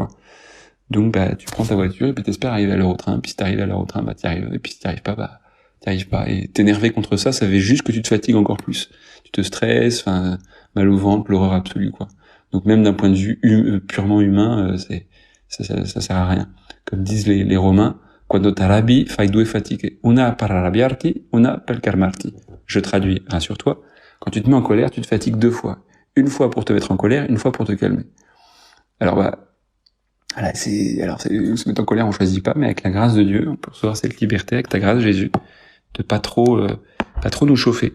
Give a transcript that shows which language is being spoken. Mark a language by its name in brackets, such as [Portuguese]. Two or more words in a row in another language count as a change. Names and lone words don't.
[French] Donc tu prends ta voiture et puis t'espères arriver à l'heure au train, puis si t'arrives à l'heure au train, t'y arrives, et puis si t'y arrives pas, t'y arrives pas. Et t'énerver contre ça fait juste que tu te fatigues encore plus. Tu te stresses, mal au ventre, l'horreur absolue, quoi. Donc même d'un point de vue purement humain, ça sert à rien. Comme disent les Romains, [Italian] quando t'arrabbi fai due fatiche, una per arrabbiarti, una per calmarti. [French] Je traduis, rassure-toi, quand tu te mets en colère, tu te fatigues 2 fois. Une fois pour te mettre en colère, une fois pour te calmer. Alors voilà, se mettre en colère, on choisit pas, mais avec la grâce de Dieu, on peut recevoir cette liberté avec ta grâce, Jésus, de pas trop nous chauffer.